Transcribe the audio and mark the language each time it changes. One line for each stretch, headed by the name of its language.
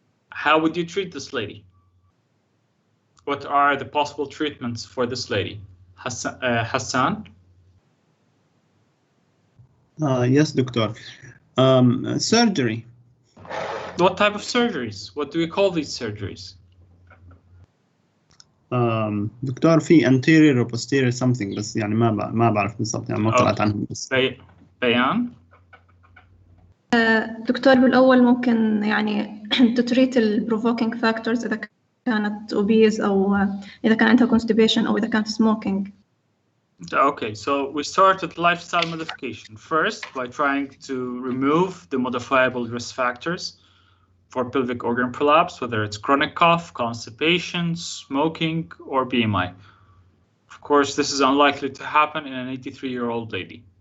English: How would you treat this lady? What are the possible treatments for this lady? Hassan? Yes, doctor. Surgery. What type of surgeries? What do we call these surgeries?
Arabic: دكتور في
English: anterior or posterior something
Arabic: بس يعني ما بعرف بالضبط يعني ما طلعت عنهم بس. بيان؟ دكتور بالأول ممكن يعني تتريت ال
English: provoking factors
Arabic: إذا كانت obese أو إذا كان عندها constipation أو إذا كانت smoking.
English: Okay, so we start with lifestyle modification first by trying to remove the modifiable risk factors for pelvic organ prolapse, whether it's chronic cough, constipation, smoking, or BMI. Of course, this is unlikely to happen in an 83-year-old lady.